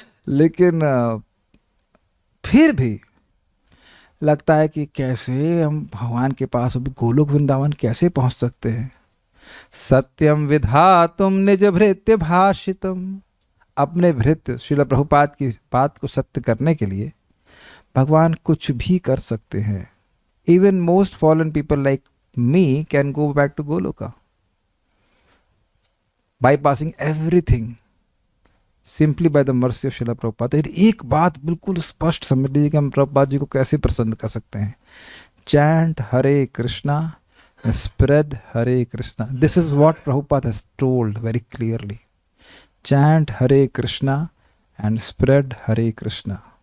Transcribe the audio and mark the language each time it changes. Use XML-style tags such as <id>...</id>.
<hi>लेकिन फिर भी लगता है कि कैसे हम भगवान के पास, अभी गोलोक वृंदावन कैसे पहुंच सकते हैं।</hi> <sa>सत्यम विधातुम निज भृत्य भाषितम।</sa> <hi>अपने भृत्य श्रील प्रभुपाद की बात को सत्य करने के लिए भगवान कुछ भी कर सकते हैं।</hi> <en>Even most fallen people like me can go back to Goloka, bypassing everything simply by the mercy of Srila Prabhupada।</en> <hi>एक बात बिल्कुल स्पष्ट समझ लीजिए कि हम प्रभुपाद जी को कैसे प्रसन्न कर सकते हैं।</hi> <en>Chant Hare Krishna and spread Hare Krishna. This is what Prabhupada has told very clearly. Chant Hare Krishna and spread Hare Krishna.</en>